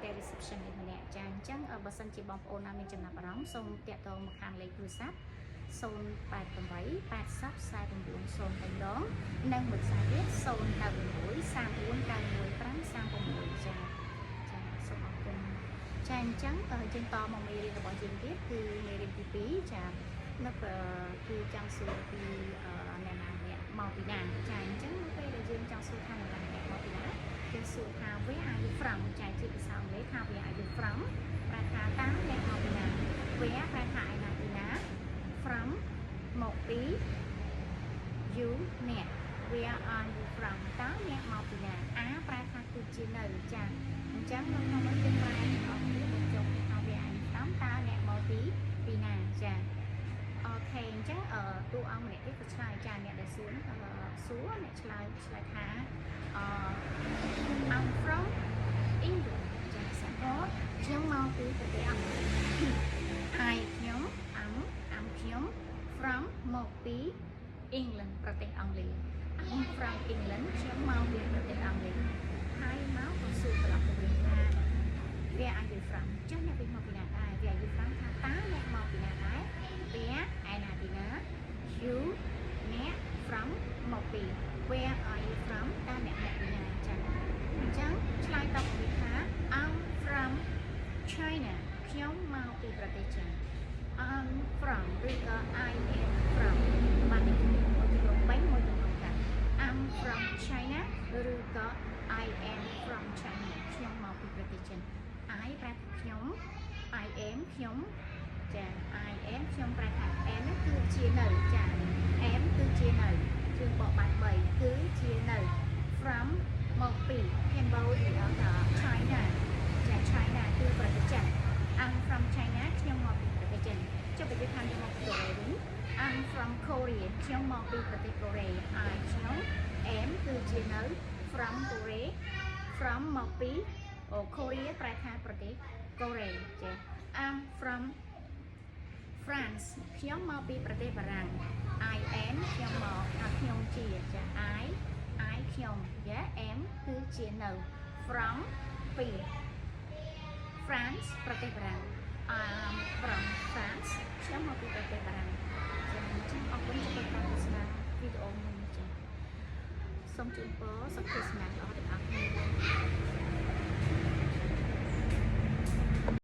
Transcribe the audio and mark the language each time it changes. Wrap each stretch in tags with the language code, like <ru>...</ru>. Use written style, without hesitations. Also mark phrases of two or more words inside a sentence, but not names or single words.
<km>ទាំង reception ម្នាក់ចាអញ្ចឹងបើសិនជាបងប្អូនណាមានចំណាប់អារម្មណ៍សូមតាក់ទងមកខាងលេខទូរស័ព្ទ088 80 49 0 ដងនិងមួយខ្សែទៀត091 3491 536ចាសូមអរគុណចា អញ្ចឹងយើងតមកមេរៀនរបស់យើងទៀតគឺមេរៀនទី2ចានៅគឺចង់សួរពីអ្នកណាអ្នកមកពីណាចាអញ្ចឹង នៅពេលដែលយើងចង់សួរថាអ្នកណាអ្នកមកពីណាយើងសួរថា</km> <en>Where are you from</en> <km>ចាជាភាសាអង់គ្លេសថា</km> <en>Where are you from</en> <km>ប្រែថាតើអ្នកមកពីណា Where ប្រែថាឯណាពីណា from មកពី you អ្នក</km> <en>Where are you from</en> <km>តើអ្នកមកពីណាប្រែថាគឺជានៅចាអញ្ចឹងនៅក្នុងនេះយើងប្រែអស់គ្នាបញ្ចុះថា</km> <en>Where are you from</en> <km>តើអ្នកមកពីណាចាអូខេអញ្ចឹងតួអង្គម្នាក់ទៀតក៏ឆ្លើយចាអ្នកដែលសួរអ្នកឆ្លើយថា</km> <en>I'm from England</en> <km>ចាសាកលខ្ញុំមកពីប្រទេសអង់គ្លេស ខ្ញុំ ខ្ញុំ from មកពី England ប្រទេសអង់គ្លេស</km> <en>I'm from England</en> <km>ខ្ញុំមកពីប្រទេសអង់គ្លេសហើយមកក៏សួរត្រឡប់ទៅវិញថា</km> <en>Where are you from</en> <km>ចុះអ្នកពីមកពីណាដែរ</km> <en>Where are you from</en> <km>ថាតើអ្នកមកពីណាដែរ Where ឯណាពី ណា You អ្នក from មកពី</km> <en>Where are you from</en> <km>តើអ្នកមកពីណាចាអញ្ចឹងឆ្លើយតបវិញថា</km> <en>I'm from China</en> <km>ខ្ញុំមកពីប្រទេសចិន</km> <en>I'm from</en> <km>ឬក៏</km> <en>I am from</en> <km>បាននេះមួយចំនួន3មួយចំនួនកាត់</km> <en>I'm from</en> <km>China ឬក៏</km> <en>I am from China</en> <km>ខ្ញុំមកពីប្រទេសចិន I ប្រែថាខ្ញុំ</km> <en>I am</en> <km>ខ្ញុំចា</km> <en>I am</en> <km>ខ្ញុំប្រែថា am គឺជានៅចា am គឺជានៅជើងបកបាត់ 3គឺជានៅ from មកពី Cambodia ដល់ China ចា China គឺប្រទេសចិន</km> <en>I'm from China</en> <km>ខ្ញុំមកពីប្រទេសចិនចុះបើយើងថាយើងមកពី កូរ៉េវិញ</km> <en>I'm from Korea</en> <km>ខ្ញុំមកពីប្រទេសកូរ៉េ I ខ្ញុំ am គឺជានៅ</km> <en>from Korea from</en> <km>មកពីKorea ប្រែ ថាប្រទេសកូរ៉េចា</km> <en>I'm from France</en> <km>ខ្ញុំមកពីប្រទេសបារាំង</km> <en>I am</en> <km>ខ្ញុំមកថាខ្ញុំជាចា I ខ្ញុំចា am គឺជានៅ from ពី France ប្រទេសបារាំង</km> <en>I'm from France</en> <km>ខ្ញុំមកពីប្រទេសបារាំងចាអញ្ចឹងអរគុណចំពោះការទស្សនាវីដេអូមួយនេះចាសូមជូនពរសុខទេសនាល្អទាំងអស់គ្នា</km>